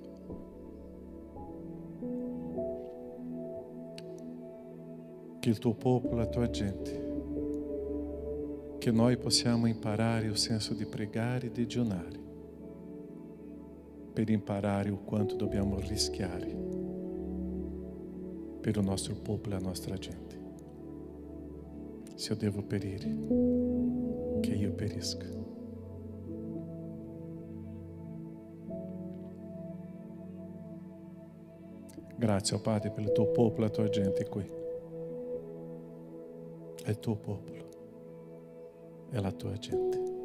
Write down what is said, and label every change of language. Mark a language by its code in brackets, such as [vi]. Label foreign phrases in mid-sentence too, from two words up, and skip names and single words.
[it] Che il tuo popolo, la tua gente, che noi possiamo imparare il senso di pregare e digiunare, per imparare o quanto dobbiamo rischiare per il nostro popolo e la nostra gente. [pt] Se eu devo [it] perire, che io perisca. Grazie, oh Padre, per il tuo popolo e la tua gente qui. È il tuo popolo, è la tua gente.